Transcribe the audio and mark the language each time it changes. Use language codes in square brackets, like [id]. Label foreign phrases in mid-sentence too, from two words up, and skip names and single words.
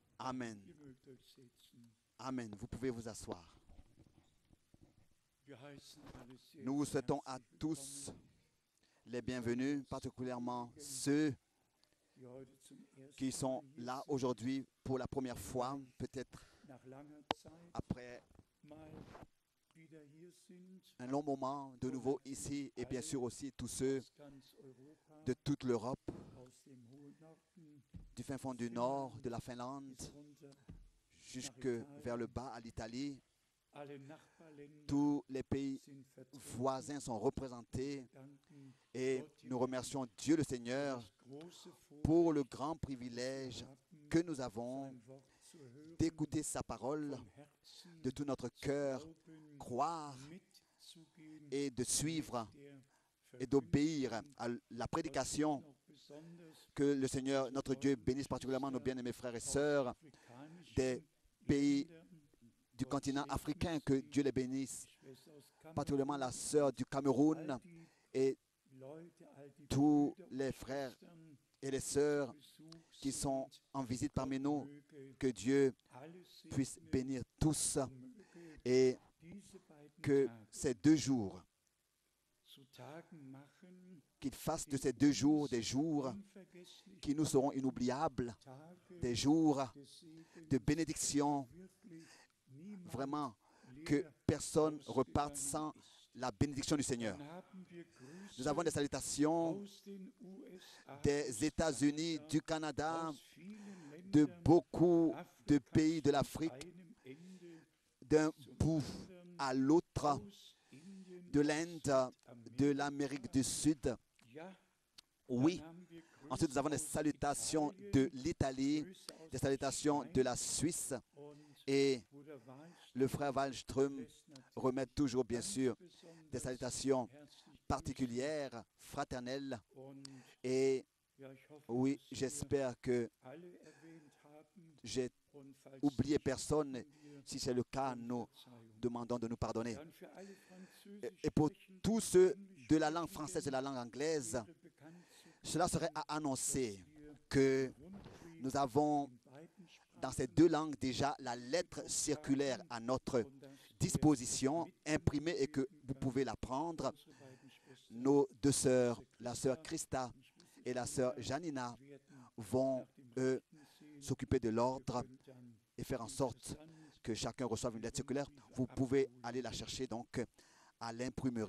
[de] Amen. Ihr mögt euch setzen. Amen. [fr] Vous pouvez vous asseoir. [de] Wir heißen alle sehr [fr] Nous vous souhaitons à [de] herzlich [fr] tous [de] willkommen, [fr] les bienvenus, particulièrement ceux [de] die heute zum [fr] qui [de] ersten [fr] sont [de] Mal hier [fr] là [de] sind, [fr] aujourd'hui pour la première fois, peut-être [de] nach langer Zeit [fr] après [de] mal wieder hier sind, [fr] un long moment de nouveau ici, et bien sûr aussi tous ceux [de] aus ganz Europa, [fr] de toute l'Europe, [de] aus dem hohen Norden [fr] du fin fond du nord, de la Finlande, [de] bis runter. [fr] jusque vers le bas à l'Italie. [de] Alle Nachbarländer [fr] Tous les pays [de] sind vertreten. [fr] voisins sont représentés [de] Wir danken [fr] et [de] Gott [fr] nous [de] im [fr] remercions Dieu le [de] für [fr] Seigneur [de] das große [fr] pour le [de] Vorrecht, [fr] grand [de] das [fr] privilège [de] wir haben, [fr] que nous avons [de] sein Wort zu hören, [fr] d'écouter sa parole [de] vom Herzen [fr] de tout notre [de] zu [fr] cœur, [de] glauben, [fr] croire [de] mitzugehen [fr] et de suivre [de] mit der [fr] et d'obéir [de] Verkündigung. [fr] à la [de] Gott [fr] prédication. [de] segne auch besonders [fr] Que le Seigneur, [de] unsere [fr] notre Dieu, [de] treuen [fr] bénisse particulièrement nos [de] Geschwister [fr] bien-aimés frères et [de] aus [fr] sœurs [de] afrikanischen [fr] des pays [de] Ländern. [fr] du [de] Gott [fr] continent [de] segne [fr] africain, [de] sie, [fr] que Dieu les bénisse, [de] die Schwester aus [fr] particulièrement la [de] Kamerun, [fr] sœur du Cameroun [de] all die [fr] et [de] Leute, all die [fr] tous [de] Brüder und [fr] les frères [de] Schwestern, [fr] et les [de] die zu [fr] sœurs [de] Besuch [fr] qui sont [de] sind. [fr] en visite [de] Gott [fr] parmi nous. [de] möge [fr] Que Dieu [de] alle [fr] puisse [de] segnen [fr] bénir tous [de] und möge [fr] et [de] diese beiden [fr] que [de] Tage [fr] ces 2 jours, [de] zu Tagen machen, [fr] qu'il fasse de ces 2 jours des jours [de] unvergessliche [fr] qui nous seront inoubliables, [de] Tage [fr] des jours [de] des Segens, [fr] de bénédiction, [de] wirklich niemand [fr] vraiment [de] leer [fr] que personne reparte [de] ausgegangen [fr] sans [de] ist. [fr] la bénédiction du Seigneur. [de] Dann haben wir Grüße [fr] Nous avons des salutations [de] aus den USA, [fr] des États-Unis, du Canada, [de] aus vielen [fr] de [de] Ländern [fr] beaucoup de [de] Afrikas [fr] pays de [de] von [fr] l'Afrique, [de] einem Ende [fr] d'un [de] zum [fr] bout [de] anderen, [fr] à l'autre, [de] aus Indien, [fr] de [de] aus [fr] l'Inde, de l'Amérique du Sud. [de] Ja, [fr] Oui. [de] dann haben wir [fr] Ensuite, nous [de] Grüße [fr] avons des [de] aus [fr] salutations [de] Italien, [fr] de l'Italie, [de] Grüße aus [fr] des [de] der [fr] salutations de [de] Schweiz [fr] la Suisse. [de] und [fr] Et [de] Bruder [fr] le [de] Wallström [fr] frère Wallström [de] lässt natürlich [fr] remet toujours, bien [de] ganz [fr] sûr, des [de] besonders [fr] salutations [de] herzlich [fr] particulières, fraternelles. [de] grüßen. Und [fr] Et [de] ja, ich hoffe, [fr] oui, [de] dass wir [fr] j'espère que [de] alle erwähnt haben. [fr] j'ai [de] Und falls [fr] oublié [de] nicht, [fr] personne. [de] bitten wir [fr] Si c'est le cas, [de] um [fr] nous [de] Verzeihung. [fr] demandons de nous pardonner. [de] Dann für alle Französisch [fr] Et pour [de] sprechenden, [fr] tous ceux [de] Englisch [fr] de la langue [de] sprechenden [fr] française et de la langue anglaise, [de] wäre bekannt zu [fr] cela serait [de] geben, [fr] à annoncer [de] dass wir [fr] que [de] den Rundbrief [fr] nous avons [de] in beiden [fr] dans ces [de] Sprachen [fr] 2 langues déjà la lettre circulaire à notre [de] und dass wir [fr] disposition, imprimée, et que vous pouvez la prendre. Nos 2 sœurs, la sœur Christa et la sœur Janina, vont eux s'occuper de l'ordre et faire en sorte que chacun reçoive une lettre circulaire. Vous pouvez aller la chercher donc à l'imprimerie.